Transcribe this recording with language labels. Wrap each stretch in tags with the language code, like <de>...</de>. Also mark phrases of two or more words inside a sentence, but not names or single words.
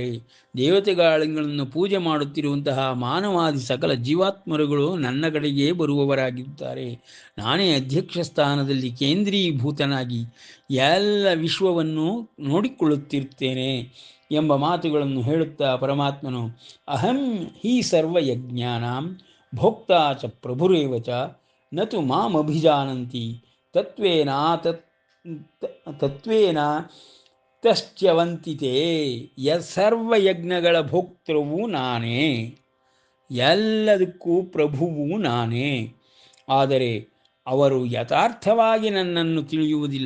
<kn>ದೇವತೆಗಳನ್ನು ಪೂಜೆ ಮಾಡುತ್ತಿರುವಂತಹ ಮಾನವಾದಿ ಸಕಲ ಜೀವಾತ್ಮರುಗಳು ನನ್ನ ಕಡೆಗೆ ಬರುವವರಾಗಿರುತ್ತಾರೆ. ನಾನೇ ಅಧ್ಯಕ್ಷ ಸ್ಥಾನದಲ್ಲಿ ಕೇಂದ್ರೀಭೂತನಾಗಿ ಎಲ್ಲ ವಿಶ್ವವನ್ನು ನೋಡಿಕೊಳ್ಳುತ್ತಿರುತ್ತೇನೆ ಎಂಬ ಮಾತುಗಳನ್ನು ಹೇಳುತ್ತಾ ಪರಮಾತ್ಮನು</kn> <sa>ಅಹಂ ಹಿ ಸರ್ವಯಜ್ಞಾನಾಂ ಭೋಕ್ತಾ ಚ ಪ್ರಭುರೇವ ಚ ನತು ಮಾಮಭಿಜಾನಂತಿ ತತ್ವೇನ ತಶ್ಚ್ಯವಂತಿತೆ.</sa> <kn>ಸರ್ವಯಜ್ಞಗಳ ಭೋಕ್ತೃವು ನಾನೇ, ಎಲ್ಲದಕ್ಕೂ ಪ್ರಭುವು ನಾನೇ. ಆದರೆ ಅವರು ಯಥಾರ್ಥವಾಗಿ ನನ್ನನ್ನು ತಿಳಿಯುವುದಿಲ್ಲ.</kn>